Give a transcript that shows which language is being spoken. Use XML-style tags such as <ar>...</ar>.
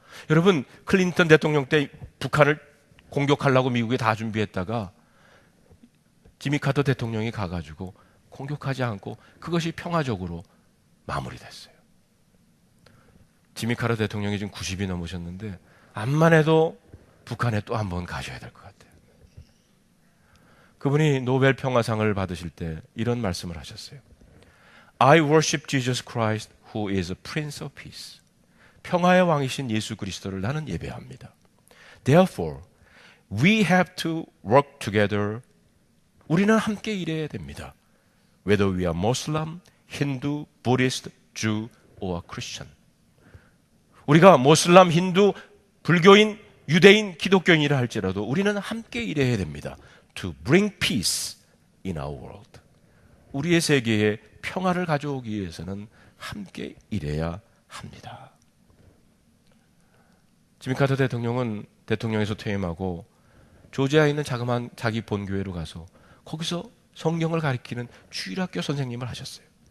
<ko>여러분, 클린턴 대통령 때 북한을 공격하려고 미국이 다 준비했다가 지미 카터 대통령이 가가지고 공격하지 않고 그것이 평화적으로 마무리됐어요. 지미 카터 대통령이 지금 90이 넘으셨는데 암만 해도 북한에 또 한 번 가셔야 될 것 같아요. 그분이 노벨 평화상을 받으실 때 이런 말씀을 하셨어요.</ko> <en>I worship Jesus Christ who is a Prince of Peace.</en> <ko>평화의 왕이신 예수 그리스도를 나는 예배합니다.</ko> <en>Therefore, we have to work together.</en> <ko>우리는 함께 일해야 됩니다.</ko> <en>Whether we are Muslim, Hindu, Buddhist, Jew or Christian.</en> <ko>우리가 모슬람, 힌두, 불교인, 유대인, 기독교인이라 할지라도 우리는 함께 일해야 됩니다.</ko> <en>To bring peace in our world.</en> <ko>우리의 세계에 평화를 가져오기 위해서는 함께 일해야 합니다. 지미 카터 대통령은 대통령에서 퇴임하고 조지아에 있는 자그마한 자기 본교회로 가서 거기서 성경을 가르치는 주일학교 선생님을 하셨어요.</ko>